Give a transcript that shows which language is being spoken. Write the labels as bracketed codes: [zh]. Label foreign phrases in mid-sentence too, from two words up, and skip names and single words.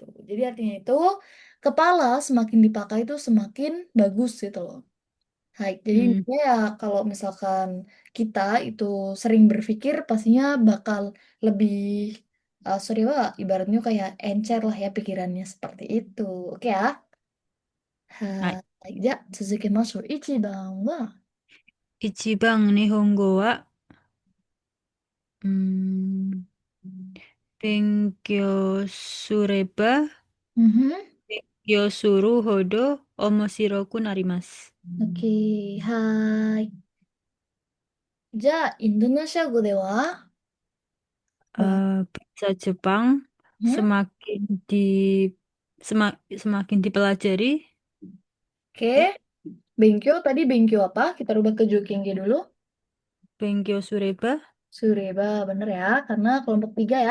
[id] Jadi artinya itu, kepala semakin dipakai itu semakin bagus gitu loh. Hai, jadi Hmm. intinya ya kalau misalkan kita itu sering berpikir pastinya bakal lebih sorry Wak, ibaratnya kayak encer lah ya pikirannya seperti itu. Oke ya. [ja] はい。はい。じゃあ、続けましょう。1番は、一番日本語は、うーん、勉強すれば、うんふん。勉強するほど面白くなります。 Oke, hai. じゃあ、インドネシア語では、bah, [id] Bahasa Jepang hmm? semakin di semakin dipelajari, Oke, eh, Benkyo tadi Benkyo apa? Kita rubah ke Jokingge dulu. [ja] 勉強すれば, Sureba, [id] bener ya, karena kelompok tiga ya.